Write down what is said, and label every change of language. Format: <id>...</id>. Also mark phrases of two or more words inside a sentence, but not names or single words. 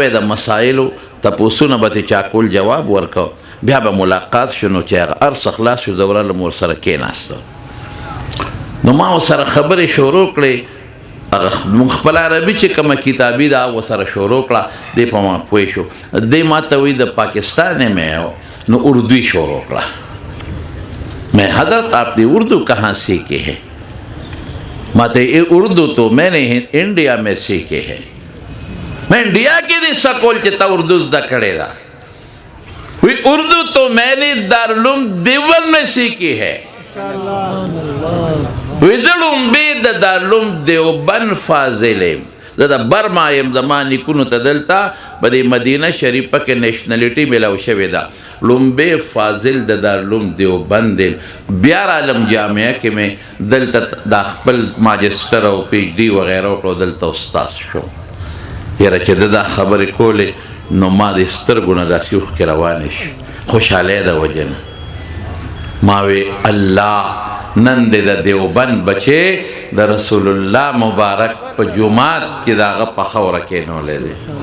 <ps>یې د مسایلو تپوسونه به ترې چا کول جواب ورکړه بیا به ملاقات شو نو چې هغه هر څه خلاص شو زه ورغلم ورسره کېناستم نو ما ورسره خبرې شروع کړې هغه مونږ خپل عربي چې کومه کتابي ده ورسره شروع کړه دی په ما پوه شو دی ما ته وایي د پاکستان میں نو اردوی شروع کړه</ps> <ur>میں حضرت آپ نے اردو کہاں سیکھے ہے</ur> <ps>ما ته</ps> <ur>اردو تو میں نے انڈیا میں سیکھے ہے میں</ur> <ps>انڈیا کې دې سکول چې تا اردو زده کړې ده وی</ps> <ur>اردو تو میں نے دارالعلوم دیوبند میں سیکھی ہے</ur> <ps>ویزړم به د دارالعلوم دیوبند فاضل یم زه د برما یم زما نیکونو ته دلته په دې مدینه شریفه کې نیشنلټي میلاو شوې ده لومبې فاضل د دارالعلوم دیوبند یم بیا رالم جامعه کې مې دلته د خپل ماجسټر او پی ایچ ډي وغیره وکړو دلته استاد شو یاره چې د دا خبرې کولې نو ما د سترګو نه داسې اوښکې روانې شي خوشحالۍ د وجه نه ما وی الله نن دې د دیوبند بچې د رسول الله مبارک په جومات کې د هغه په خوره کېنولی دی</ps>